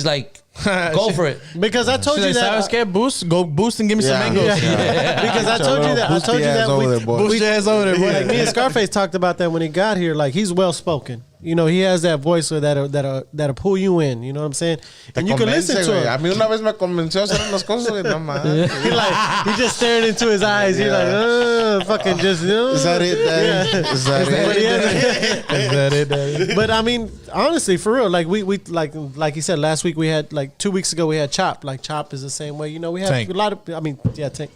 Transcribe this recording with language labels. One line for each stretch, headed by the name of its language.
English: She's like, go for it. Because I told you that.
Spanish: ¿Sabes qué?
English: Go boost and give me some mangoes. Because I told you that. Boost your ass over there, boy. Boost your ass over there, boy. Like me and Scarface talked about that when he got here. Like, he's well spoken. You know, he has that voice that'll pull you in. You know what I'm saying? And you can listen to him.
Spanish: A mí una vez me convenció a hacer unas cosas que no más.
English: He just staring into his eyes. He's like, fucking just. Is that it, Daddy? Is that it? Is that it, Daddy? But I mean, honestly, for real, like we like he said last week, we had like 2 weeks ago we had Chop. Like Chop is the same way. You know, we have Tank. a lot of. I mean, yeah, Tank